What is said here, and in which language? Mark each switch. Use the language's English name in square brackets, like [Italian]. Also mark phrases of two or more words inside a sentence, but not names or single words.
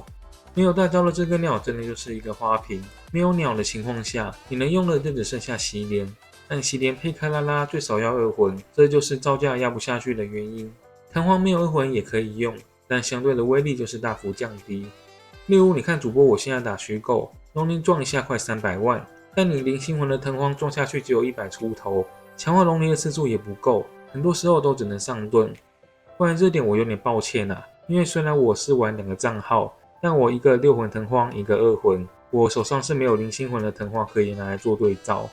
[Chinese] 沒有大招的知更鳥真的就是一個花瓶，沒有鳥的情況下，你能用的就只剩下洗臉。但洗臉配克拉拉最少要2魂，這就是造價壓不下去的原因。藤荒沒有2魂也可以用，但相對的威力就是大幅降低。例如，你看主播我現在打虛構，龍靈撞一下快300萬，但你0星魂的藤荒撞下去只有100出頭，強化龍靈的次數也不夠，很多時候都只能上盾。關於這點我有點抱歉啊，因為雖然我是玩2個賬號，但我一個6魂藤荒，一個2魂，我手上是沒有0星魂的藤荒可以拿來做對照。